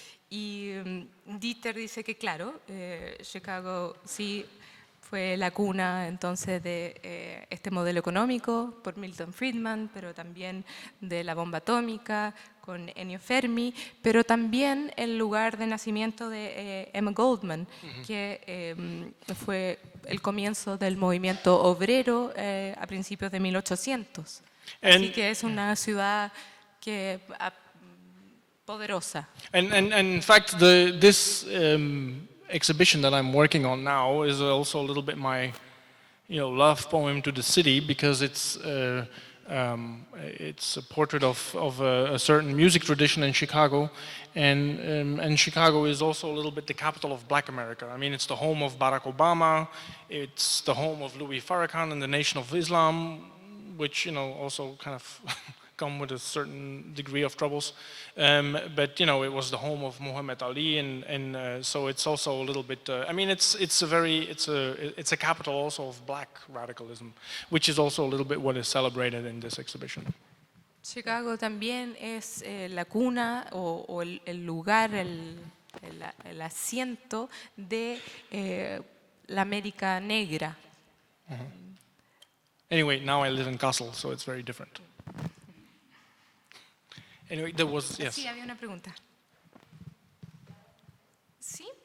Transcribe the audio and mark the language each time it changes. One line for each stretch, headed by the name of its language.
Spanish: Y Dieter dice que claro, Chicago sí fue la cuna entonces de este modelo económico por Milton Friedman, pero también de la bomba atómica con Ennio Fermi, pero también el lugar de nacimiento de Emma Goldman, que fue el comienzo del movimiento obrero a principios de 1800. Así que es una ciudad que poderosa.
English: And in fact, this exhibition that I'm working on now is also a little bit my, love poem to the city, because it's a portrait of a certain music tradition in Chicago, and Chicago is also a little bit the capital of Black America. I mean, it's the home of Barack Obama, it's the home of Louis Farrakhan and the Nation of Islam, which also kind of come with a certain degree of troubles, but it was the home of Muhammad Ali, and so it's also a little bit. I mean, it's a capital also of Black radicalism, which is also a little bit what is celebrated in this exhibition.
Spanish: Chicago también es la cuna o el lugar, el asiento de la América negra.
English: Anyway, now I live in Kassel, so it's very different. Anyway, there was, yes.
Spanish: Sí, había una pregunta. ¿Sí?